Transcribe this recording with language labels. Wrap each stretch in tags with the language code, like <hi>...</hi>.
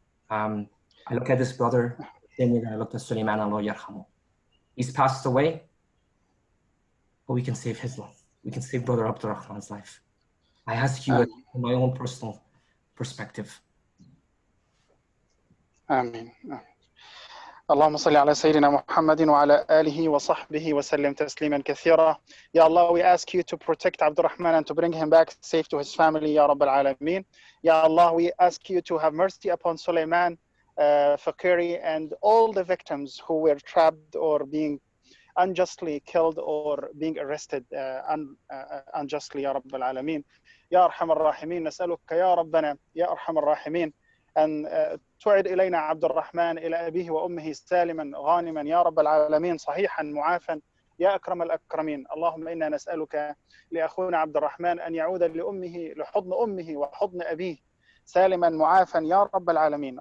<en>I look at this brother, same way that I looked at Sulaiman, Allah yarhamu. He's passed away, but we can save his life. We can save Brother Abdulrahman's life. I ask you from my own personal perspective.</en> <ar>آمين. اللهم صل على سيدنا محمد وعلى آله وصحبه وسلم تسليما كثيرا.</ar> <en>Ya Allah, we ask you to protect Abdulrahman and to bring him back safe to his family, Ya Rabb al-Alameen. Ya Allah, we ask you to have mercy upon Sulaiman, Faqiri, and all the victims who were trapped or being unjustly killed or being arrested unjustly, Ya Rabb al-Alameen. Ya Arham al-Rahimin,</en> <ar>نسألك يا ربنا يا أرحم الراحمين أن تعد إلينا عبد الرحمن إلى أبيه وأمه سالما غانما يا رب العالمين، صحيحا معافا يا أكرم الأكرمين. اللهم إنا نسألك لأخونا عبد الرحمن أن يعود لحضن أمه وحضن أبيه سالما معافا يا رب العالمين.</ar>